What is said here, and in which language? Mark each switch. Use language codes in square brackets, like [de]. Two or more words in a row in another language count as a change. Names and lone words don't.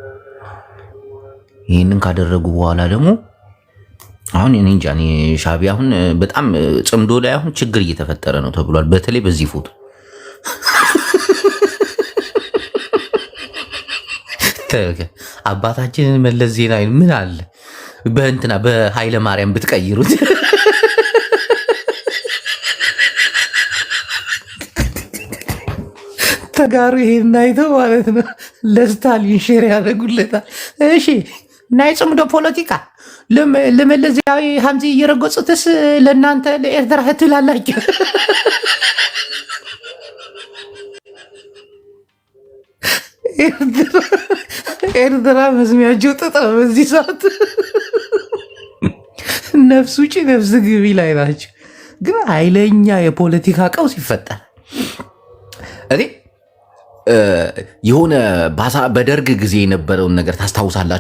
[am] ይሄንን ካደረጉ በኋላ ደግሞ አሁን እኔ እንጃ ሻዕቢያ አሁን በጣም ጽምዶ ላይ አሁን ችግር እየተፈጠረ ነው ተብሏል። በተለይ በዚህ ፎቶ አባታችንን መለስ ዜናዊ ምን አለ በእንትና በኃይለ ማርያም ብትቀይሩት ተጋሩ ይሄን አይተው ማለት ነው ለስታሊን ሼር ያደርጉለታል። እሺ [ti] ናይ ጽምዶ ፖለቲካ [am] ለመለስ ዜናዊ ሀምዚ እየረገጹትስ ለእናንተ ለኤርትራ ትላላችሁ። ኤርትራ መስሚያቸው ጥጥ ነው በዚህ ሰዓት። ነፍስ ውጭ ነፍስ ግቢ ላይ ናቸው። ግን ኃይለኛ የፖለቲካ ቀውስ ይፈጠራል። እኔ የሆነ በደርግ ጊዜ የነበረውን ነገር ታስታውሳላችሁ?